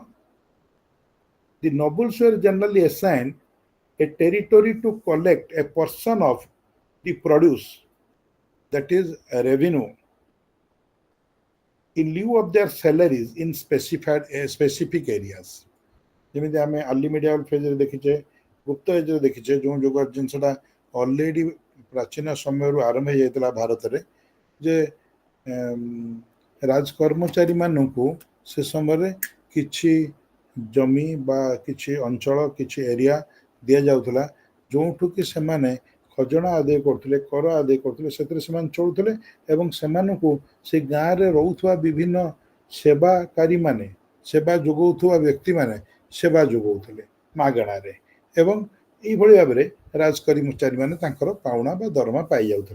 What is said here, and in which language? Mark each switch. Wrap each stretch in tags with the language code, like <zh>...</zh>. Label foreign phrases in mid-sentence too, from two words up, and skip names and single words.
<en>The nobles were generally assigned a territory to collect a portion of the produce, that is a revenue, in lieu of their salaries in specific areas.</en> <or>ଯେମିତି ଆମେ</or> <en>early medieval</en> <or>ଫେଜରେ ଦେଖିଛେ, ଗୁପ୍ତ ଏଜରେ ଦେଖିଛେ, ଯେଉଁ ଯୁଗ ଜିନିଷଟା ଅଲରେଡି ପ୍ରାଚୀନ ସମୟରୁ ଆରମ୍ଭ ହେଇଯାଇଥିଲା ଭାରତରେ, ଯେ ରାଜକର୍ମଚାରୀମାନଙ୍କୁ ସେ ସମୟରେ କିଛି ଜମି ବା କିଛି ଅଞ୍ଚଳ, କିଛି ଏରିଆ ଦିଆଯାଉଥିଲା, ଯେଉଁଠୁ କି ସେମାନେ ଖଜଣା ଆଦାୟ କରୁଥିଲେ, କର ଆଦାୟ କରୁଥିଲେ, ସେଥିରେ ସେମାନେ ଚଳୁଥିଲେ ଏବଂ ସେମାନଙ୍କୁ ସେ ଗାଁରେ ରହୁଥିବା ବିଭିନ୍ନ ସେବାକାରୀମାନେ, ସେବା ଯୋଗାଉଥିବା ବ୍ୟକ୍ତିମାନେ ସେବା ଯୋଗାଉଥିଲେ ମାଗଣାରେ, ଏବଂ ଏଇଭଳି ଭାବରେ ରାଜକର୍ମଚାରୀମାନେ ତାଙ୍କର ପାଉଣା ବା ଦରମା ପାଇଯାଉଥିଲେ।</or>